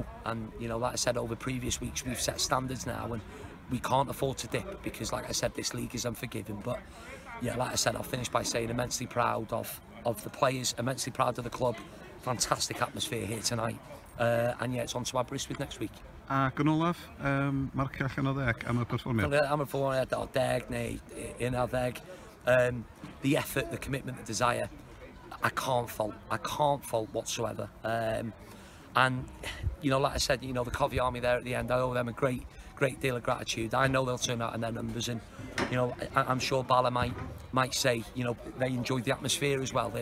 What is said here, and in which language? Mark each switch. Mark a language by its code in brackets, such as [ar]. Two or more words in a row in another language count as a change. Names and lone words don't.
[en] And, you know, like I said, over previous weeks, we've set standards now, and we can't afford to dip because, like I said, this league is unforgiving. But yeah, like I said, I'll finish by saying immensely proud of the players, immensely proud of the club. Fantastic atmosphere here tonight. And yeah, it's on to Aberystwyth next week. [cy] Ac yn olaf, marcio allan o 10 am y perfformiad? Am y perfformiad o 10 neu 11. [en] The effort, the commitment, the desire, I can't fault whatsoever. And And you know, like I said, you know, the Covey Army there at the end, I owe them a great deal of gratitude. I know they'll turn out in their numbers, and you know, I'm sure Bala might say, you know, they enjoyed the atmosphere as well.